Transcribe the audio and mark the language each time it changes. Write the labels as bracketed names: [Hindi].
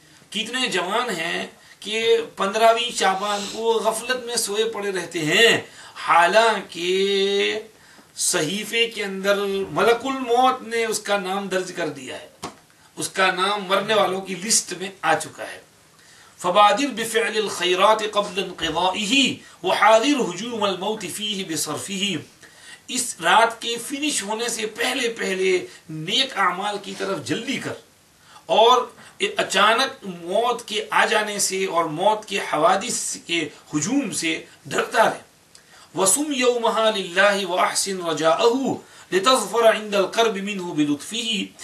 [Urdu] کتنے جوان ہیں کہ 15ویں شعبان کو غفلت میں سوئے پڑے رہتے ہیں، حالانکہ صحیفے کے اندر ملک الموت نے اس کا نام درج کر دیا ہے، اس کا نام مرنے والوں کی لسٹ میں آ چکا ہے. [Arabic] فبادر بفعل الخیرات قبل انقضائه وحاذر هجوم الموت فیہ بصرفہ. [Urdu] اس رات کے فنش ہونے سے پہلے پہلے نیک اعمال کی طرف جلدی کر، اور اچانک موت کے آ جانے سے اور موت کے حوادث کے ہجوم سے ڈرتا رہے. [Arabic] وصم یومہا للہ واحسن رجاءہ لتظفر عند القرب منہ بلطفہ.